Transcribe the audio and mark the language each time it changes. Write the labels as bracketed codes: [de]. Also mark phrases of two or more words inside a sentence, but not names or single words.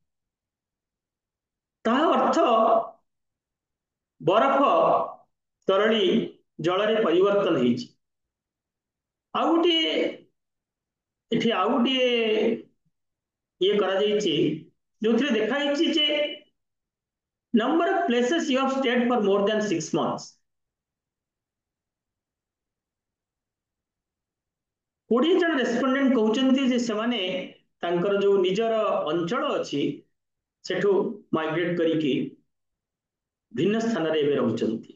[or] ତାହା ଅର୍ଥ ବରଫ ତରଳି ଜଳରେ ପରିବର୍ତ୍ତନ ହେଇଛି। ଆଉ ଗୋଟିଏ ଏଠି ଆଉ ଗୋଟିଏ ଇଏ କରାଯାଇଛି ଯୋଉଥିରେ ଦେଖାଯାଇଛି ଯେ [en] number of places you have stayed for more than 6 months। [or] 20 ଜଣ ରେସ୍ପଣ୍ଡେଣ୍ଟ କହୁଛନ୍ତି ଯେ ସେମାନେ ତାଙ୍କର ଯୋଉ ନିଜର ଅଞ୍ଚଳ ଅଛି ସେଠୁ ମାଇଗ୍ରେଟ କରିକି ଭିନ୍ନ ସ୍ଥାନରେ ଏବେ ରହୁଛନ୍ତି।